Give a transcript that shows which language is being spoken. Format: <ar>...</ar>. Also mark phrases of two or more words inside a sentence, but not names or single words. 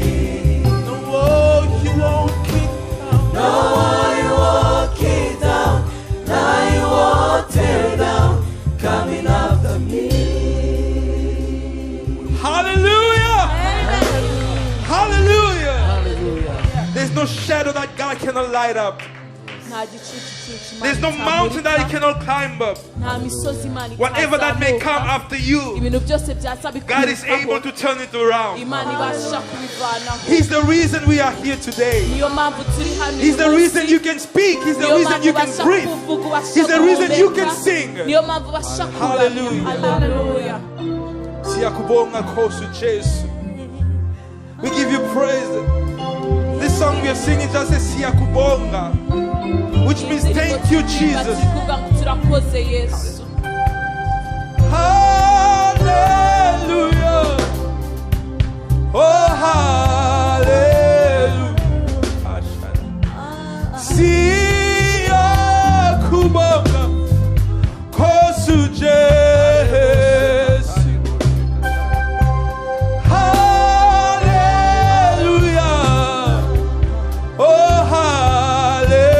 <en>No wall you won't kick down, no wall you won't kick down, lie you won't tear down, coming after me. Hallelujah! Hallelujah! There's no shadow that God cannot light up.</en> <rw>nta gicucu</rw> <en>There's no mountain that He cannot climb up.</en> <rw>nta misozi Imana</rw> <en>Whatever that may come</en> <rw>itazamuka.</rw> <en>after you,</en> <rw>ibintu byose byaza</rw> <en>God is able to turn it around.</en> <rw>Imana ibasha kubivanaho.</rw> <en>He's the reason we are here today.</en> <rw>niyo mpamvu turi hano</rw> <en>He's the</en> <rw>uyu</rw> <en>reason</en> <rw>munsi.</rw> <en>you can speak. He's the</en> <rw>Niyo</rw> <en>reason you</en> <rw>mpamvu</rw> <en>can</en> <rw>ubasha</rw> <en>breathe.</en> <rw>kuvuga, ubasha</rw> <en>He's the reason you can</en> <rw>guhumeka.</rw> <en>sing.</en> <rw>niyo mpamvu ubasha</rw> <en>Hallelujah.</en> <rw>kuramya. Hallelujah.</rw> <zu>Siyakubonga Kosu Jesu.</zu> <en>We give you praise. This song we are singing just says Siyakubonga, which means thank you, Jesus.</en> <rw>Tuvuga ngo turakoze Yesu.</rw> <en>Hallelujah. Oh, hallelujah.</en> <zu>Siyakubonga Kosu Jesu.</zu> <en>Hallelujah. Oh, hallelujah.</en>